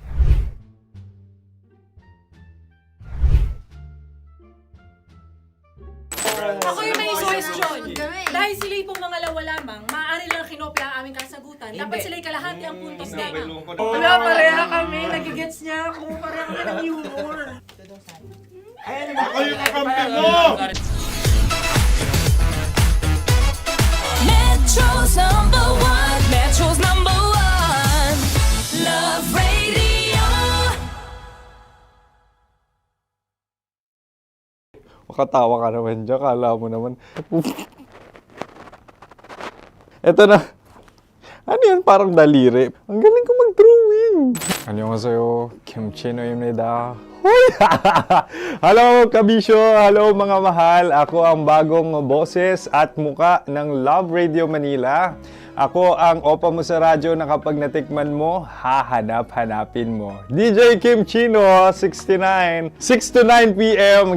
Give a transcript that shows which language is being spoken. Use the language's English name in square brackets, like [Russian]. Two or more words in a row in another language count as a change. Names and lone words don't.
[Filipino] Ako yung may question. Kami. Dahil sila yung mga lawa lamang, maaari lang kinopya ang aming kasagutan. Dapat Hindi. sila yung kalahati ang puntos lamang. Wala, pareha kami. Nagigets niya ako. Pareha kami ng humor. Ako yung kakampi mo! [English] Metro's number one. Metro's number one. Love Radio. [Filipino] Makatawa ka naman dyan. Kala mo naman. Eto na. Ano yan? Parang daliri. Ang galing ko mag-drawing. [Korean] 안녕하세요. 김치노입니다. [Filipino] Hello, kabisyo! Hello, mga mahal! Ako ang bagong boses at muka ng Love Radio Manila. Ako ang opa mo sa radyo na kapag natikman mo, hahanap-hanapin mo. [English] DJ Kim Chino, 69. 6 to 9 p.m.